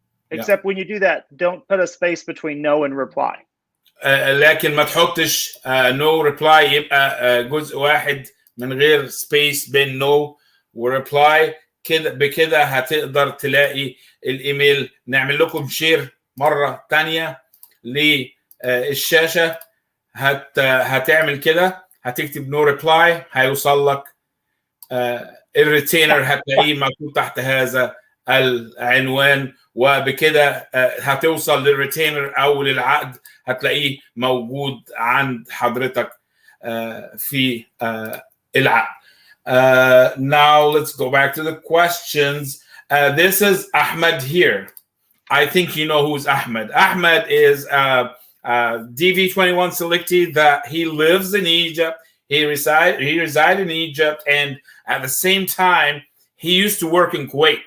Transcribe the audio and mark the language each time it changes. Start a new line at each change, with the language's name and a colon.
English: Except when you do that, don't put a space between no and reply.
Arabic: لكن ما تحطش no reply يبقى جزء واحد من غير space بين no وريبلاي. كده بكده هتقدر تلاقي الايميل. نعمل لكم شير مرة تانية للشاشة. هتعمل كده هتكتب no reply هيوصل لك الريتينر هتلاقيه مكتوب تحت هذا العنوان وبكده هتوصل للريتينر او للعقد هتلاقيه موجود عند حضرتك في العقد.
English: Now let's go back to the questions. This is Ahmed here. I think you know who's Ahmed. Ahmed is a DV21 selectee that he lives in Egypt. He reside in Egypt, and at the same time, he used to work in Kuwait.